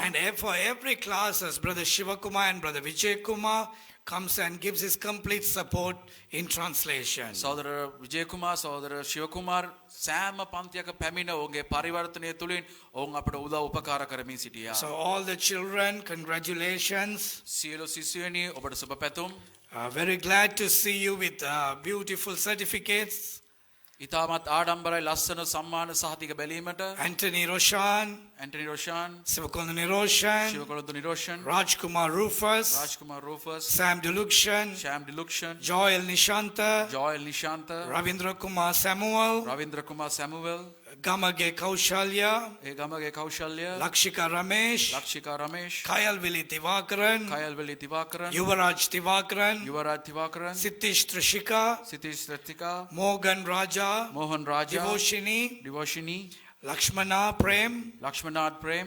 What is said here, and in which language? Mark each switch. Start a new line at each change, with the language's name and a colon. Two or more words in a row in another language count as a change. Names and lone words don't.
English: And for every classes, Brother Shivakumar and Brother Vijay Kumar comes and gives his complete support in translation.
Sinhala: සහෝදර විජය කුමාර් සහෝදර ශිව කුමාර් සෑම පන්තියක පැමිණ ඔවුන්ගේ පරිවර්තනය තුලින් ඔවුන් අපට උදව් උපකාර කරමින් සිටියා.
English: So all the children, congratulations.
Sinhala: සියලු සිසුවනි ඔබට සුබ පැතුම්.
English: Very glad to see you with beautiful certificates.
Sinhala: ඉතාමත් ආඩම්බරයි ලස්සන සම්මාන සහතික බැලීමට
English: Anthony Roshan,
Sinhala: ඇන්ටනි රෝෂාන්,
English: Sivakonda Niroshan,
Sinhala: ශිවකොළොන්දු නිරෝෂන්,
English: Rajkumar Rufus,
Sinhala: රාජ්කුමාර් රූෆස්,
English: Sam Deluction,
Sinhala: ශෑම් ඩිලුක්ෂන්,
English: Joel Nishanta,
Sinhala: ජෝයල් නිශාන්ත,
English: Ravindra Kumar Samuel,
Sinhala: රවින්ද්‍ර කුමාර් සැමුවෙල්,
English: Gamage Kaushalya,
Sinhala: ඒ ගමගේ කෞශල්‍ය,
English: Lakshika Ramesh,
Sinhala: ලක්ෂිකා රමේෂ්,
English: Kayalvili Divakaran,
Sinhala: කයල්වලි දිවාකරන්,
English: Yuvaraj Divakaran,
Sinhala: යුවරාජ් දිවාකරන්,
English: Sitish Trishika,
Sinhala: සිතිස් රත්තිකා,
English: Morgan Raja,
Sinhala: මෝහන් රාජා,
English: Devoshini,
Sinhala: ඩිවෝෂිනී,
English: Lakshmana Prem,
Sinhala: ලක්ෂ්මනාත් ප්‍රේම්,